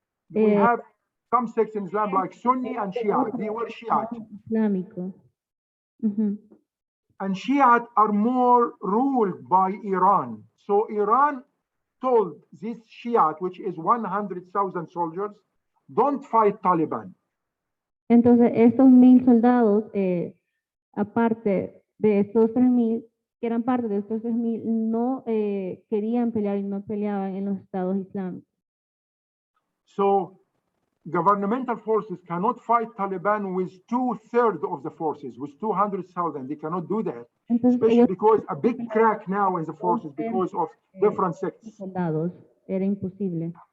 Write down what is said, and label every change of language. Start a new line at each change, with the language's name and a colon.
English: We have some sects in Islam like Sunni and Shia. They were Shiite.
Spanish: Islámico.
English: And Shiite are more ruled by Iran. So Iran told this Shiite, which is 100,000 soldiers, don't fight Taliban.
Spanish: Entonces, estos 1,000 soldados, aparte de estos 3,000, que eran parte de estos 3,000, no querían pelear y no peleaban en los estados islámicos.
English: So governmental forces cannot fight Taliban with 2/3 of the forces, with 200,000. They cannot do that, especially because a big crack now in the forces because of different sects.
Spanish: Soldados, era imposible.